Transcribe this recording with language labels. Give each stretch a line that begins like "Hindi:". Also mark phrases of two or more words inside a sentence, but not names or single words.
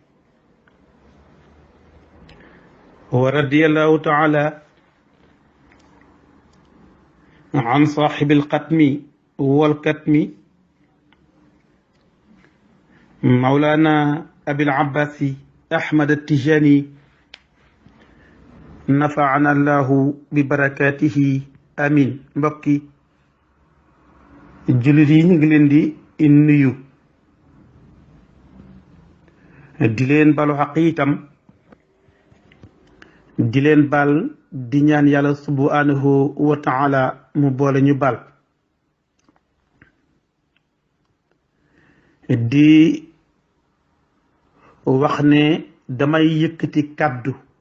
Arabic: ورضي الله تعالى عن صاحب القتم والكتم مولانا أبي العباس أحمد التجاني نفعنا الله ببركاته آمين.
Wolof: mbokki jullit yi ñu ngi leen di nuyu di leen balu xaq itam di leen bal di ñaan yàlla
Arabic: سبحانه وتعالى
Wolof: mu boole ñu bal di wax ne damay yëkkati kàddu